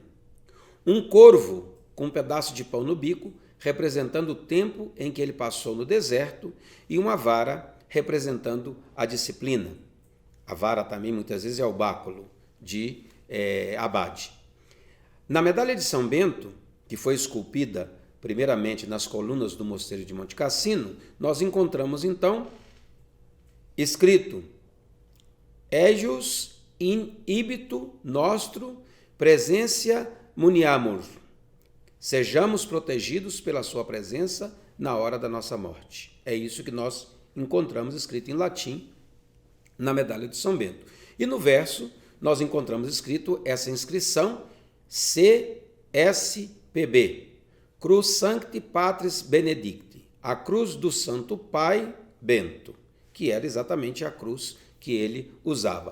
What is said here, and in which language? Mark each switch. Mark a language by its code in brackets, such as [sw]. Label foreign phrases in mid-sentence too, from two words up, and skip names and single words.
[pt] Um corvo com um pedaço de pão no bico, representando o tempo em que ele passou no deserto, e uma vara, representando a disciplina. A vara também muitas vezes é o báculo de abade. Na medalha de São Bento, que foi esculpida primeiramente nas colunas do mosteiro de Monte Cassino, nós encontramos então escrito: [la] Eius in ibitu nostro presentia muniamur. [pt] Sejamos protegidos pela sua presença na hora da nossa morte. É isso que nós encontramos escrito em latim na medalha de São Bento. E no verso nós encontramos escrito essa inscrição CSPB, [la] Cruz Sancti Patris Benedicti, [pt] a cruz do Santo Pai Bento, que era exatamente a cruz que ele usava.